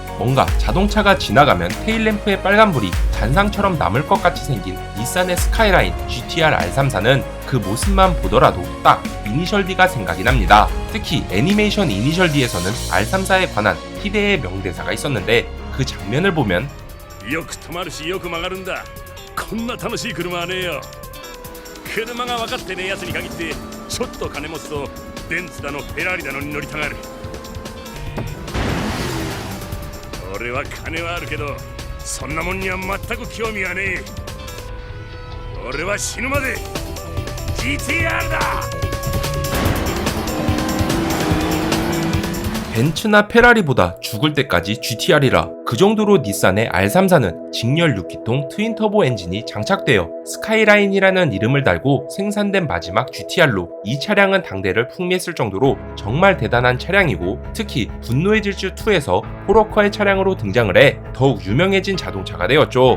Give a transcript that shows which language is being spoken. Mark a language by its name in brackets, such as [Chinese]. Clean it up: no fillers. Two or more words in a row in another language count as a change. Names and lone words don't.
[Korean] 뭔가 자동차가 지나가면 테일램프의 빨간불이 잔상처럼 남을 것 같이 생긴 닛산의 스카이라인 GTR R34는 그 모습만 보더라도 딱 이니셜 D가 생각이 납니다. 특히 애니메이션 이니셜 D에서는 R34에 관한 희대의 명대사가 있었는데, 그 장면을 보면 [Japanese] よく止まるしよく曲がるんだ。こんな楽しい車はねえよ。車が分かってねえやつに限ってちょっと金持つとベンツだのフェラーリだのに乗りたがる。俺は金はあるけどそんなもんには全く興味はねえ。俺は死ぬまで GTR だ。 [Korean] 벤츠나 페라리보다 죽을 때까지 GTR이라. 그 정도로 닛산의 R34는 직렬 6기통 트윈터보 엔진이 장착되어 스카이라인이라는 이름을 달고 생산된 마지막 GTR로 이 차량은 당대를 풍미했을 정도로 정말 대단한 차량이고, 특히 분노의 질주 2에서 호러커의 차량으로 등장을 해 더욱 유명해진 자동차가 되었죠.